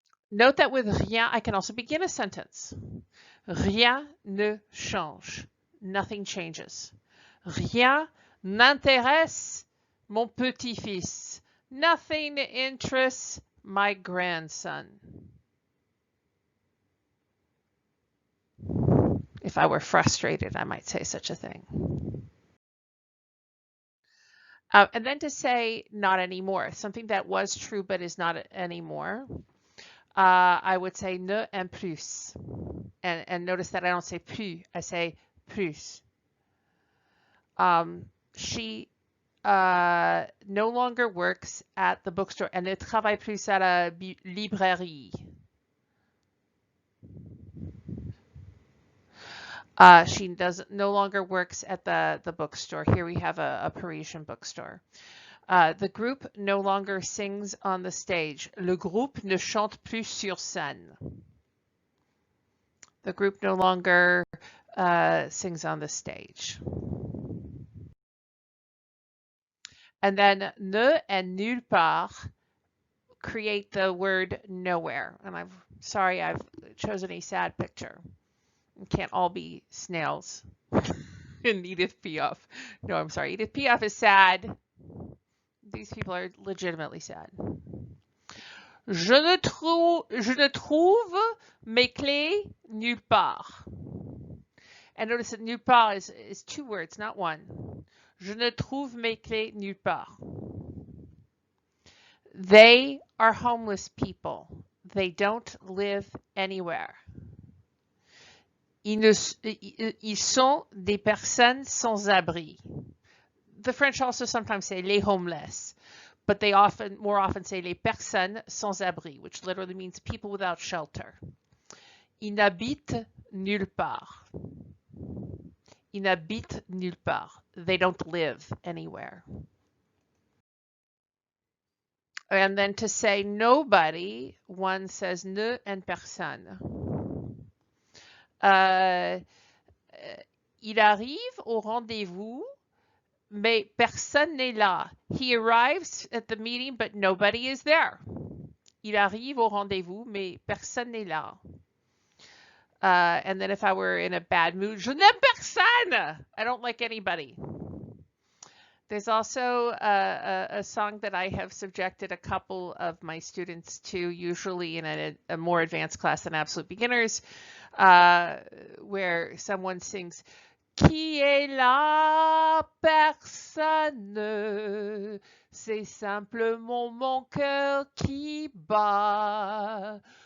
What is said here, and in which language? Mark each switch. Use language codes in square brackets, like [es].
[en] Note that with rien, I can also begin a sentence. [fr] Rien ne change. [en] Nothing changes. [fr] Rien n'intéresse mon petit-fils. [en] Nothing interests my grandson. If I were frustrated, I might say such a thing. And then to say not anymore, something that was true but is not anymore. I would say ne and plus. And notice that I don't say plus, I say plus. She no longer works at the bookstore. [fr] Elle ne travaille plus à la librairie. [en] She no longer works at the bookstore. Here we have a Parisian bookstore. The group no longer sings on the stage. [fr] Le groupe ne chante plus sur scène. [en] The group no longer sings on the stage. And then ne and nulle part create the word nowhere. And I'm sorry I've chosen a sad picture. It can't all be snails in Edith Piaf. No, I'm sorry. Edith Piaf is sad. These people are legitimately sad. [fr] Je ne trouve mes clés nulle part. [en] And notice that nulle part is two words, not one. [fr] Je ne trouve mes clés nulle part. [en] They are homeless people. They don't live anywhere. [fr] Ils sont des personnes sans abri. [en] The French also sometimes say les homeless, but they more often say [fr] les personnes sans abri, [en] which literally means people without shelter. [fr] Ils n'habitent nulle part. Ils n'habitent nulle part. [en] They don't live anywhere. And then to say nobody, one says ne and personne. [fr] Il arrive au rendez-vous, mais personne n'est là. [en] He arrives at the meeting, but nobody is there. [fr] Il arrive au rendez-vous, mais personne n'est là. [en] And then if I were in a bad mood, [fr] je n'aime personne. [en] I don't like anybody. There's also a song that I have subjected a couple of my students to, usually in a more advanced class than absolute beginners, where someone sings, [fr] Qui est la personne? C'est simplement mon cœur qui bat.